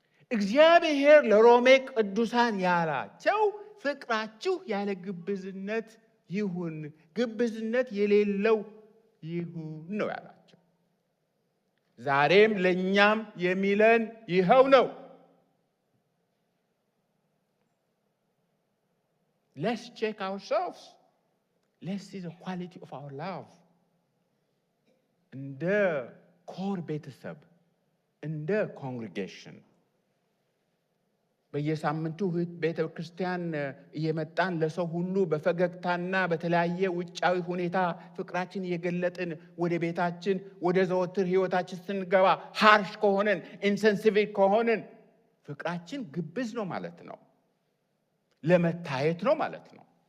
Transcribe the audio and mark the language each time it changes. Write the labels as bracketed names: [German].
[Amharic] እግዚአብሔር ለሮሜ ቅዱሳን ያላቸው ፍቅራችሁ ያለ ግብዝነት ይሁን፣ ግብዝነት የሌለው ይሁን ነው ያላቸው። ዛሬም ለኛም የሚለን ይኸው ነው። [English] Let's check ourselves. Let's see the quality of our love. [Amharic] እንደ ኮር ቤተሰብ እንደ ኮንግሪጌሽን በየሳምንቱ ቤተ ክርስቲያን እየመጣን ለሰው ሁሉ በፈገግታና በተለያየ ውጫዊ ሁኔታ ፍቅራችን እየገለጥን ወደ ቤታችን ወደ ዘወትር ህይወታችን ስንገባ ሃርሽ ከሆነን ኢንሴንሲቲቭ ከሆነን ፍቅራችን ግብዝ ነው ማለት ነው። ለመታየት ነው ማለት ነው።